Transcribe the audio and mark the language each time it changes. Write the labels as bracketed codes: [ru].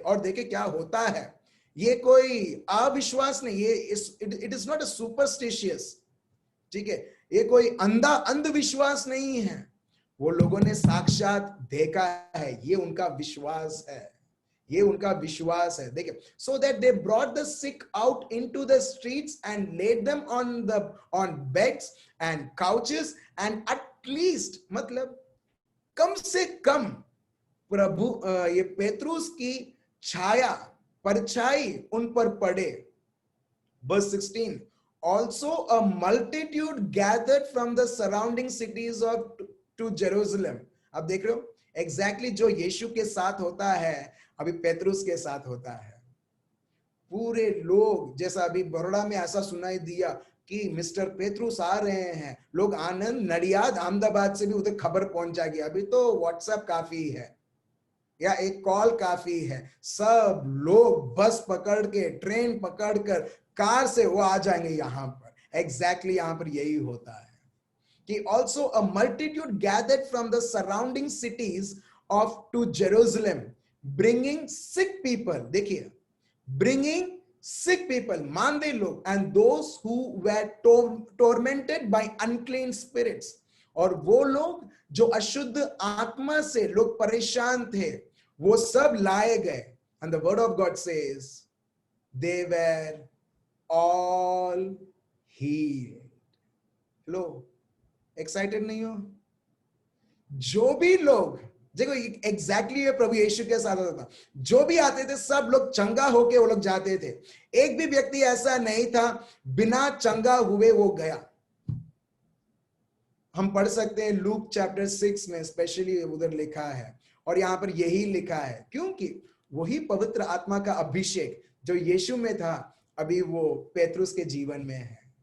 [hi] और देखे क्या होता है, ये कोई अविश्वास नहीं, ये [en] it is not a superstitious, [hi] ठीक है, ये कोई अंधविश्वास नहीं है, वो लोगों ने साक्षात देखा है, ये उनका विश्वास है, ये उनका विश्वास है। देखिए, [en] so that they brought the sick out into the streets and laid them on beds and couches, and at least [hi] मतलब कम से कम प्रभु ये पेतरुस की छाया, परछाई उन पर पड़े। [en] Verse 16, also a multitude gathered from the surrounding cities to Jerusalem. [hi] अब देख रहे हो एग्जैक्टली जो यीशु के साथ होता है अभी पेतरुस के साथ होता है। पूरे लोग, जैसा अभी बड़ोड़ा में ऐसा सुनाई दिया कि मिस्टर पेतरुस आ रहे हैं, लोग आनंद, नडियाद, अहमदाबाद से भी उधर खबर पहुंच जाएगी। अभी तो व्हाट्सएप काफी है या एक कॉल काफी है, सब लोग बस पकड़ के, ट्रेन पकड़ कर, कार से वो आ जाएंगे यहाँ पर। एग्जैक्टली यहाँ पर यही होता है कि [en] also a multitude gathered from the surrounding cities to Jerusalem, bringing sick people, [hi] देखिए, [en] bringing sick people, [hi] मांदे लोग, [en] and those who were tormented by unclean spirits, [hi] और वो लोग जो अशुद्ध आत्मा से लोग परेशान थे, वो सब लाए गए। [en] And the word of God says they were all healed. [hi] Low, excited नहीं हो? जो भी लोग, देखो एग्जैक्टली ये प्रभु यीशु के साथ होता था, जो भी आते थे सब लोग चंगा होके वो लोग जाते थे। एक भी व्यक्ति ऐसा नहीं था बिना चंगा हुए वो गया। हम पढ़ सकते हैं लूक चैप्टर 6 में, स्पेशली उधर लिखा है, और यहां पर यही लिखा है क्योंकि वही पवित्र आत्मा का अभिषेक जो यीशु में था अभी वो पेतरुस के जीवन में है।